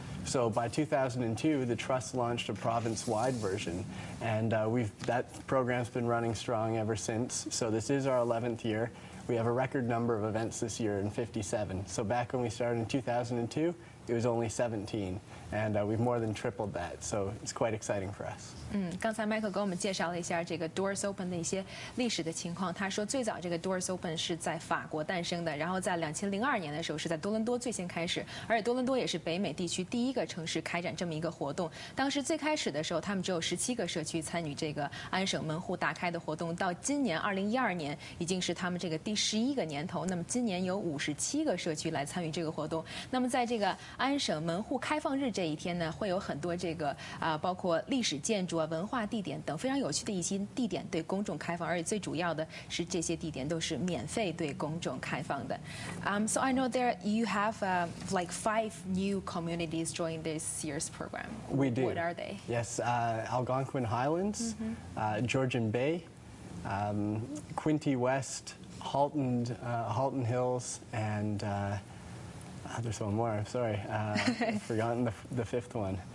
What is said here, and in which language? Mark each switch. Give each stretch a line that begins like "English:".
English: So by 2002, the Trust launched a province-wide version, and that program's been running strong ever since. So this is our 11th year. We have a record number of events this year in 57. So back when we started in 2002, it was only 17, and we've more than tripled that. So it's quite exciting for us.
Chinese: 刚才 Michael 给我们介绍了一下这个 Doors Open 的一些历史的情况。他说，最早这个 Doors Open 是在法国诞生的，然后在2002年的时候是在多伦多最先开始，而且多伦多也是北美地区第一个城市开展这么一个活动。当时最开始的时候，他们只有17个社区参与这个安省门户大开的活动，到今年2012年已经是他们这个第11个年头。那么今年有57个社区来参与这个活动。那么在这个安省门户开放日这一天呢，会有很多这个包括历史建筑啊、文化地点等非常有趣的一些地点对公众开放，而且最主要的是这些地点都是免费对公众开放的。
English: So I know there you have like 5 new communities join this year's program. We do. What are they? Yes, Algonquin Highlands, Georgian Bay, Quinte West, Halton Hills, and there's one more. I'm sorry, I've forgotten the fifth one.